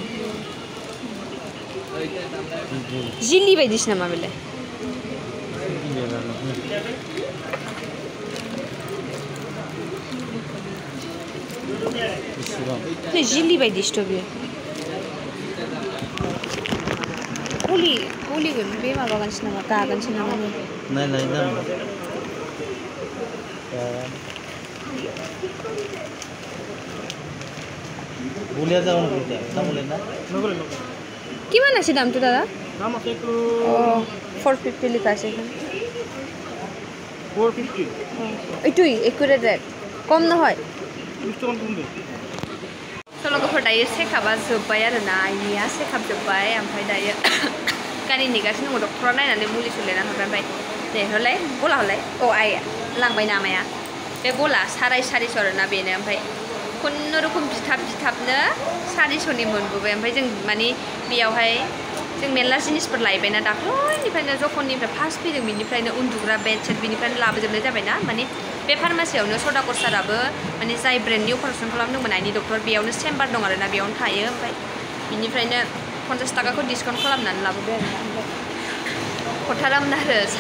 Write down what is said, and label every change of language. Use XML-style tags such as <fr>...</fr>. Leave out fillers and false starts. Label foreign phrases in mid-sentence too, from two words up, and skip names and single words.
<brx>जिल्ली बायदिसो नामा बेलाय जिल्ली बायदिसोथ' बेयो गलिगोन बे माबागोनसो नामा गागोनसो नामा नायलाय</brx> <as>কিমান আছে দামটো দাদা অঁ 450 লিখা আছে এইখন 450 এইটোই একুৰেট ৰেট কম নহয়</as> <brx>लोगोफोर दायो चेकआपआ जोब्बाय आरोना आइनिया चेकआप जोब्बाय ओमफ्राय दायो गारि नेगासिनो दङ डक्टरा नायनानै मुलि सुलिना हरबाय ओमफ्राय दे हरलाय बला हरलाय अ आइ लांबाय नामाया बे बला 450 आरोना बेनो ओमफ्राय खुनुरुखुम बिथाबनो 400नि मोनबोबाय ओमफ्राय जों माने बेयावहाय जों मेरला जिनिसफोर लायबायना दाख्लैनिफ्रायनो जखननिफ्राय फार्स्ट फैदों बिनिफ्रायनो उन्दुग्रा बेडशीट बिनिफ्रायनो लाबोजोबनाय जाबायना माने बे फार्मासियावनो सदागर साराबो माने जाय ब्रेन्डनि अपारेसन खालामदोंमोन आइनि डक्टर बेयावनो चेम्बार दं आरोना बेयावनो थायो ओमफ्राय बिनिफ्रायनो 50 थाखाखौ डिसकाउन्ट खालामनानै लाबोबाय आरोना ओमफ्राय हरथारामोन आरो</brx>